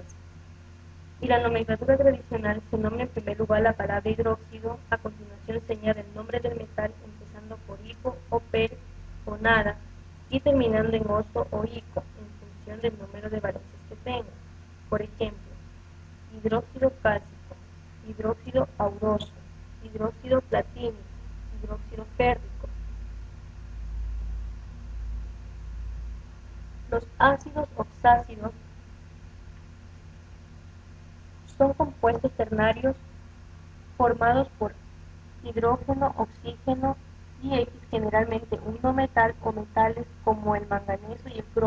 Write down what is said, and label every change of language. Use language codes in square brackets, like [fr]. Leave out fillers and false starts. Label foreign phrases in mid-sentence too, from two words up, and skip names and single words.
[es] Y la nomenclatura tradicional se nombra en primer lugar la palabra hidróxido, a continuación señala el nombre del metal empezando por hipo o per o nada y terminando en oso o ico en función del número de valencias que tenga. Por ejemplo, hidróxido cálcico, hidróxido auroso, hidróxido platínico, hidróxido férrico. Los ácidos oxácidos son compuestos ternarios formados por hidrógeno, oxígeno y X, generalmente un no metal o metales como el manganeso y el cromo.